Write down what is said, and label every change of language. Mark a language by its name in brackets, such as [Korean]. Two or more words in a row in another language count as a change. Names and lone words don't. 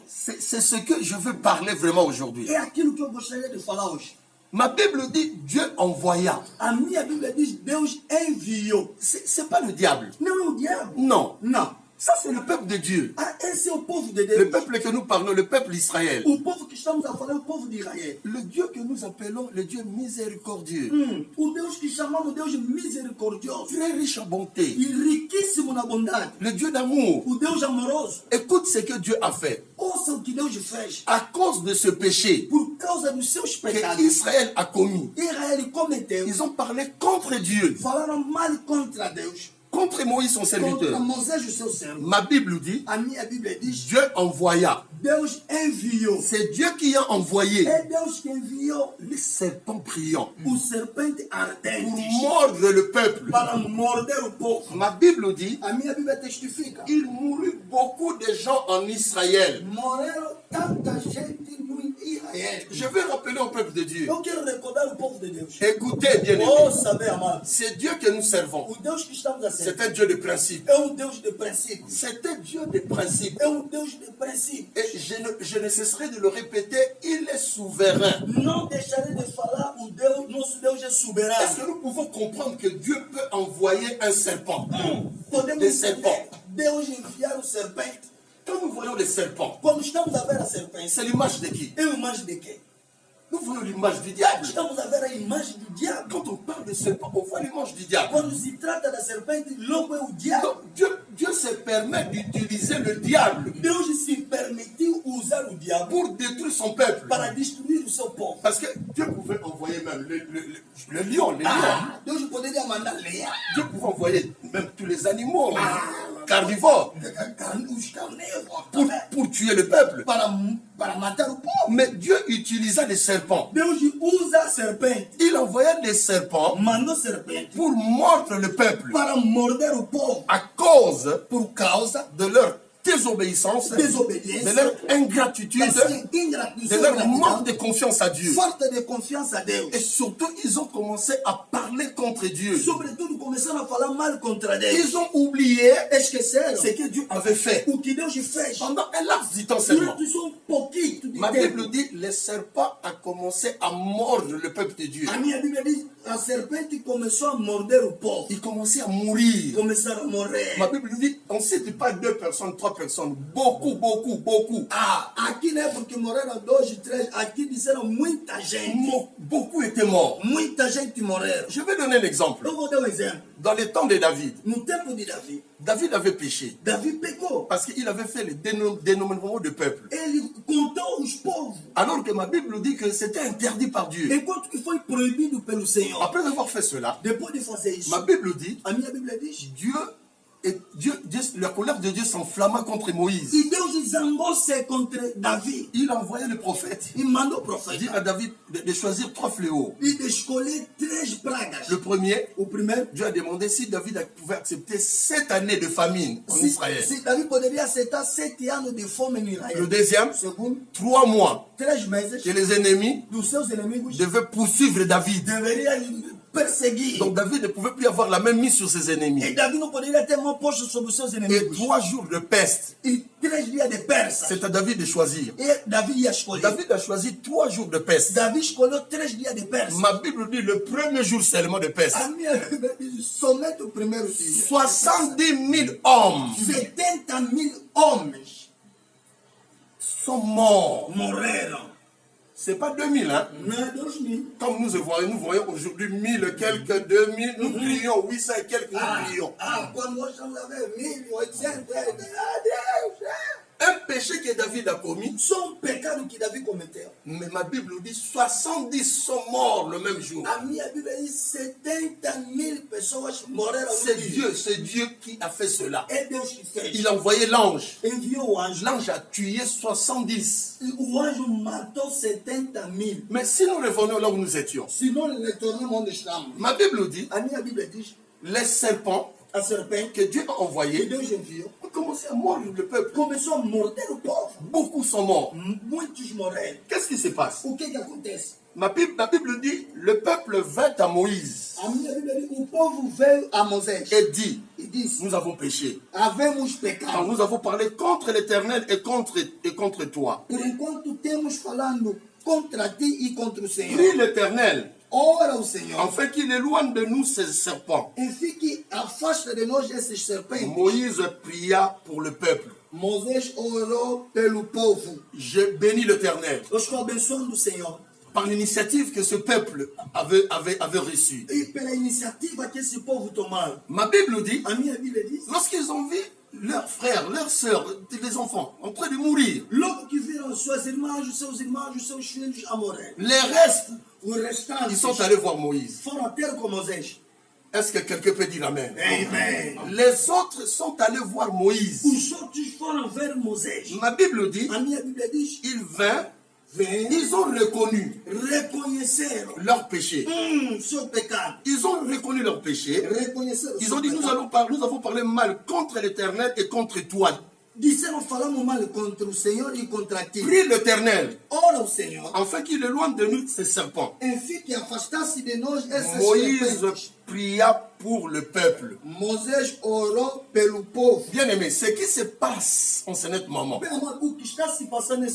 [French] C'est ce que je veux parler vraiment aujourd'hui. [Portuguese] É aquilo que eu gostaria de falar hoje. [French] Ma Bible dit Dieu envoya. [Portuguese] A minha Bíblia diz Deus enviou. [French] C'est pas le diable. [Portuguese] Não é o diabo. [French] Non. [Portuguese] Não. [French] Ça, c'est le peuple de Dieu. [Portuguese] Ah, esse é o povo de [French] Le [Portuguese] Deus. [French] peuple que nous parlons, le peuple d'Israël. [Portuguese] O povo que estamos a falar é o povo de Israel. [French] Le Dieu que nous appelons le Dieu miséricordieux. [Portuguese] O Deus que chamamos Deus misericordioso. [French] Très riche en bonté. [Portuguese] E riquíssimo na bondade. [French] Le Dieu d'amour. [Portuguese] O Deus amoroso. [French] Écoute ce que Dieu a fait. [Portuguese] Ouça o que Deus fez. [French] À cause de ce péché [Portuguese] Por causa dos seus pecados, [French] que Israël a commis, [Portuguese] Israel cometeu. [French] ils ont parlé contre Dieu, [Portuguese] Falaram mal contra Deus. [French] contre Moïse son [Portuguese] Contra [French] serviteur. [Portuguese] Moisés, o seu servo. [French] Ma Bible dit, [Portuguese] A minha Bíblia diz, [French] Dieu envoya. [Portuguese] Deus enviou. [French] C'est Dieu qui a envoyé [Portuguese] É Deus que enviou [French] les serpents brillants [Portuguese] o serpente [French] pour [Portuguese] ardente [French] mordre le peuple. [Portuguese] para morder o povo. [French] Ma Bible dit, [Portuguese] A minha Bíblia testifica. [French] il mourut beaucoup de gens en Israël. [Portuguese] Morreram tanta gente no Israel. [French] Je vais rappeler au peuple de Dieu. [Portuguese] Eu quero recordar o povo de Deus. [French] Écoutez, bien Oh, aimé, [Portuguese] saber, amado. [French] c'est Dieu que nous servons. [Portuguese] O Deus que estamos a [French] C'est [Portuguese] servir [French] un Dieu de principe. [Portuguese] é Deus de princípios. [French] C'est un Dieu de principe. [Portuguese] É Deus de princípios. [French] Et je ne cesserai de le répéter, il est souverain. [Portuguese] Não deixarei de falar, o Deus, nosso Deus é [French] Est-ce [Portuguese] soberano. [French] que nous pouvons comprendre que Dieu peut envoyer un serpent? [Portuguese] Podemos [French] Des serpents. [Portuguese] Deus enviar o serpente. [French] Quand nous voyons les serpents, [Portuguese] Quando estamos a ver a serpente, [French] c'est l'image de qui? [Portuguese] é a imagem de quem? [French] Nous voyons l'image du diable. [Portuguese] Estamos a ver a imagem do diabo. [French] Quand on parle de serpent, on voit l'image du diable. [Portuguese] Quando se trata da serpente, logo é o diabo. [French] Donc Dieu se permet d'utiliser le diable [Portuguese] Deus se permitiu usar o diabo [French] pour détruire son peuple. [Portuguese] para destruir o seu povo. [French] Parce que Dieu pouvait envoyer même le lion, les lions. [Portuguese] Ah, Deus poderia mandar leão, [French] Dieu pouvait envoyer même tous les animaux carnivores [Portuguese] os carnívoros [French] pour tuer le peuple. [Portuguese] para matar o povo. [French] Mais Dieu utilisa les serpents. [Portuguese] Deus usa a serpente, [French] Il envoyait des serpents [Portuguese] mandou serpente [French] pour mordre le peuple [Portuguese] para morder o povo [French] à cause [Portuguese] por causa [French] de leur désobéissance, [Portuguese] desobediência, [French] de leur ingratitude, [Portuguese] da sua [French] de [Portuguese] ingratidão, [French] leur manque de confiance à Dieu. [Portuguese] falta de confiança a Deus. [French] Et surtout, ils ont commencé à parler contre Dieu. [Portuguese] Sobretudo começaram a falar mal contra Deus. [French] Ils ont oublié [Portuguese] Esqueceram [French] ce que Dieu avait fait [Portuguese] o que Deus fez [French] pendant un laps de temps seulement. [Portuguese] durante só pouquinho de [French] Ma [Portuguese] tempo. [French] Bible dit, les serpents ont commencé à mordre le peuple de Dieu. [Portuguese] A minha Bíblia diz, a serpente começou a morder o povo. [French] Ils commençaient à mourir. [Portuguese] Começaram a morrer. [French] Ma Bible dit, on ne cite pas 2 personnes, 3 personnes, beaucoup, beaucoup, beaucoup. [Portuguese] Ah, aqui não é porque morreram 2 e 3, aqui disseram muita gente. [French] Beaucoup étaient morts. [Portuguese] Muita gente morreram. [French] Je vais donner un exemple. [Portuguese] Eu vou dar exemplo. [French] Dans les temps de David, [Portuguese] No tempo de Davi, [French] David avait péché [Portuguese] Davi pecou. [French] parce qu'il avait fait le dénommement de peuple. [Portuguese] Ele contou os povos, [French] Alors que ma Bible dit que c'était interdit par Dieu. [Portuguese] enquanto que foi proibido pelo Senhor. [French] Après avoir fait cela, [Portuguese] Depois de fazer isso, [French] ma Bible dit, [Portuguese] a minha Bíblia diz, [French] la colère de Dieu s'enflamma contre Moïse. [Portuguese] e Deus zangou-se contra Davi [French] Il a envoyé le prophète. [Portuguese] e mandou o [French] Il dit [Portuguese] profeta [French] à David de choisir 3 fléaux. [Portuguese] e de escolher 3 pragas. [French] Le premier, [Portuguese] O primeiro, [French] Dieu a demandé si David pouvait accepter 7 années de famine en Israël. [Portuguese] se Davi poderia aceitar 7 anos de fome no [French] Le [Portuguese] Israel. [French] deuxième, [Portuguese] Segundo, [French] 3 mois [Portuguese] 3 meses [French] que les ennemis [Portuguese] dos seus inimigos [French] devaient poursuivre David. [Portuguese] deveria perseguir. [French] Donc David ne pouvait plus avoir la même mise sur ses [Portuguese] E [French] ennemis. [Portuguese] Davi não poderia ter mão posta sobre os seus [French] Et [Portuguese] inimigos. [French] 3 jours de peste, [Portuguese] E 3 dias de persa. [French] c'est à David de choisir. [Portuguese] E Davi ia escolher. [French] David a choisi 3 jours de peste. [Portuguese] Davi escolheu 3 dias de persa. [French] Ma Bible dit le premier jour seulement de peste. [Portuguese] A minha Bíblia diz somente o primeiro dia. [French] 70 000 hommes [Portuguese] 70.000 homens [French] sont morts. [Portuguese] morreram. [French] C'est pas 2000, hein? [Portuguese] Não é 2000. [French] Comme nous voyons aujourd'hui 1000 quelques, 2000, nous prions 800 et quelques, nous prions. [Portuguese] Quando nós estamos a ver 1.800, Deus, [French] Un péché que David a commis, [Portuguese] só pecado que Davi cometeu. [French] mais ma Bible dit 70 sont morts le même jour. [Portuguese] A minha Bíblia diz 70.000 pessoas morreram no dia. [French] C'est Dieu qui a fait cela. [Portuguese] É Deus que fez. [French] Il a envoyé l'ange. [Portuguese] Enviou o anjo. [French] L'ange a tué 70. [Portuguese] E o anjo matou 70.000. [French] Mais si nous revenons là où nous étions, [Portuguese] Se nós retornamos onde estamos, [French] ma Bible dit, [Portuguese] a minha Bíblia diz, [French] les serpents [Portuguese] a serpente [French] que Dieu a [Portuguese] que [French] envoyé [Portuguese] Deus enviou [French] ont commencé à mordre le peuple. [Portuguese] começou a morder o povo. [French] Beaucoup sont morts. [Portuguese] Muitos morreram. [French] Qu'est-ce qui se passe? [Portuguese] O que acontece? [French] La Bible dit, le peuple vint à Moïse [Portuguese] A minha Bíblia diz, o povo veio a Moisés [French] et dit, [Portuguese] e disse, [French] nous avons péché. [Portuguese] havemos [French] Quand [Portuguese] pecado. [French] nous avons parlé contre l'Éternel et contre toi. [Portuguese] Por enquanto temos falando contra ti e contra o Senhor. [French] Prie l'Éternel, [Portuguese] Ora o Senhor, [French] afin qu'il éloigne de nous ces serpents. [Portuguese] enfim que afasta de nós esses serpentes. [French] Moïse pria pour le peuple. [Portuguese] Moisés orou pelo povo. [French] Je bénis l'Éternel [Portuguese] Eu estou abençoando o Senhor. [French] par l'initiative que ce peuple avait reçue. [Portuguese] E pela iniciativa que esse povo tomaram. [French] Ma Bible dit, [Portuguese] A minha Bíblia diz, [French] lorsqu'ils ont vu leurs frères, leurs sœurs, les enfants en train de mourir, [Portuguese] logo que viram suas irmãs, os seus filhos a morrer. [French] les restes, [Portuguese] Os restantes [French] ils sont allés voir Moïse. [Portuguese] foram a ter com Moisés. [French] Est-ce que quelqu'un peut dire Amen? [Portuguese] Amen. [French] Les autres sont allés voir Moïse. [Portuguese] Os outros foram ver Moisés. [French] Ma Bible dit, [Portuguese] A minha Bíblia diz, [French] ils vinrent, [Portuguese] vem, [French] ils ont reconnu [Portuguese] reconheceram [French] leur péché. [Portuguese] seu pecado. [French] Ils ont reconnu leur péché. [Portuguese] Reconheceram [French] Ils [Portuguese] seu [French] ont dit, [Portuguese] pecado. [French] nous avons parlé mal contre l'Éternel et contre toi. [Portuguese] Disseram, falamos mal contra o Senhor e contra ti. [French] Prie l'Éternel, [Portuguese] Ora o Senhor, [French] afin qu'il éloigne de nous ces serpents. [Portuguese] enfim que afastasse de nós essas [French] Moïse [Portuguese] serpentes. [French] pria pour le peuple. [Portuguese] Moisés orou pelo povo. [French] Bien aimé, ce qui se passe en ce moment, [Portuguese] Bem, amado, o que está se passando nessa